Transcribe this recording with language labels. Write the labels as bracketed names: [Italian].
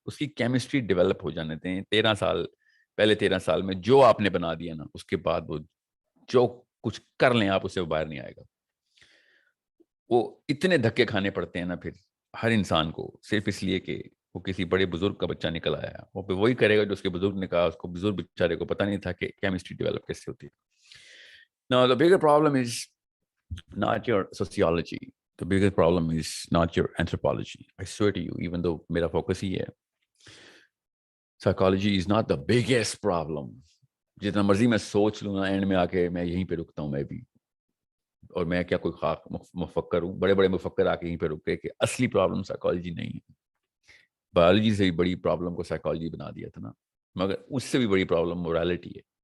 [Urdu] اس کی chemistry develop ہو جانے دیں. 13 سال, پہلے 13 سال میں جو آپ نے بنا دیا نا, اس کے بعد وہ جو کچھ کر لیں آپ, اس سے باہر نہیں آئے گا. وہ اتنے دھکے کھانے پڑتے ہیں نا پھر ہر انسان کو, صرف اس لیے کہ وہ کسی بڑے بزرگ کا بچہ نکل آیا, وہ پہ وہی کرے گا جو اس کے بزرگ نے کہا. اس کو بزرگ بیچارے کو پتہ نہیں تھا کہ کیمسٹری ڈیولپ کیسے ہوتی ہے. [English] Now the bigger problem is not your sociology. The biggest problem is not your anthropology. I swear to you, even though [Urdu] میرا focus ہی ہے, [English] psychology is not the biggest problem. [Urdu] جتنا مرضی میں سوچ لوں نا, اینڈ میں آ کے میں یہیں پہ رکتا ہوں میں بھی, اور میں کیا کوئی خاک مفکر ہوں؟ بڑے بڑے مفکر آ کے یہیں پہ رک گئے کہ اصلی پرابلم سائیکالوجی نہیں ہے. بایولوجی سے بھی بڑی پرابلم کو سائیکالوجی بنا دیا تھا نا, مگر اس سے بھی بڑی پرابلم مورالٹی ہے.